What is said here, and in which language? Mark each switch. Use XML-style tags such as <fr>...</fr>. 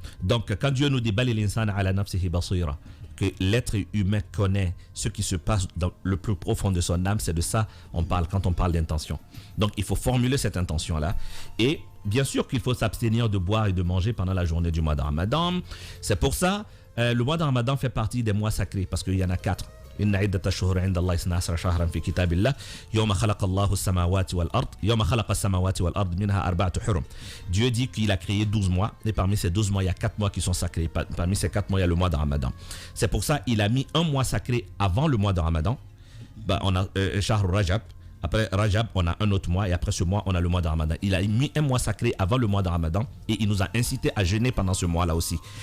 <fr>Donc, quand Dieu nous dit</fr> <ar>Bal l'insan ala nafsihi basira,</ar> <fr>que l'être humain connaît ce qui se passe dans le plus profond de son âme, c'est de ça on parle quand on parle d'intention. Donc, il faut formuler cette intention-là. Et bien sûr qu'il faut s'abstenir de boire et de manger pendant la journée du mois de Ramadan. C'est pour ça, le mois de Ramadan fait partie des mois sacrés, parce qu'il y en a 4.</fr> <ar>إن عدة الشهور عند الله 12 شهرا في كتاب الله يوم خلق الله السماوات والأرض يوم خلق السماوات والأرض منها 4 حرم.</ar> <fr>Dieu dit qu'il a créé 12 mois et parmi ces 12 mois il y a 4 mois qui sont sacrés. Parmi ces 4 mois il y a le mois de Ramadan. C'est pour ça il a mis un mois sacré avant le mois de Ramadan. On a Shahr Rajab. Après Rajab, on a un autre mois et après ce mois, on a le mois de Ramadan. Il a mis un mois sacré avant le mois de Ramadan et il nous a incité à jeûner pendant ce mois-là aussi.</fr>